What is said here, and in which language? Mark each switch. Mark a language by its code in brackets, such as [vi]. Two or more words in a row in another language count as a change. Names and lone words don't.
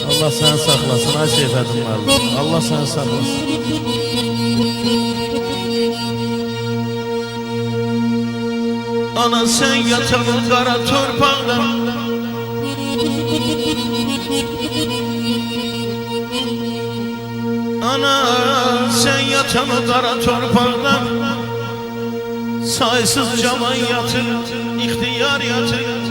[az] Allah səni saxlasın, ay Seyfəddin müəllim. Allah səni saxlasın. Ana sen yatan o kara torpaqda, ana sen yatan o kara torpaqda, saysız caman yatır, ihtiyar yatır.